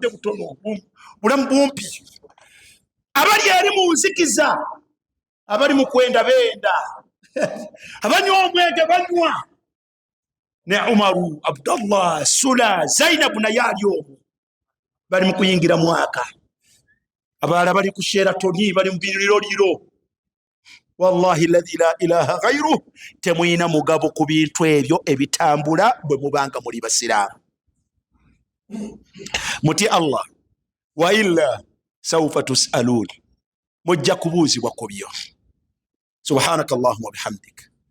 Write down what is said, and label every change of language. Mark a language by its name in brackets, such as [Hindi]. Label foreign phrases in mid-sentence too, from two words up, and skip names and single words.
[Ganda] butono bulamu bumpi abali eri mu nzikiza abali mu kwenda benda abanywa omwenge banywa ne Umaru Abdallah Sula Zainabu naye ali omwo bali mu kuyingira mwaka abalala bali ku Sheratoni bali mu biriroliro [Arabic] والله الذي لا إله غيره [Ganda] temuyina mugabo ku bintu ebyo ebitambula bwe mubanga muli basiraamu muti [Arabic] الله وإلا سوف تسألون [Ganda] mujja kubuuzibwa ku byo [Arabic] سبحانك اللهم بحمدك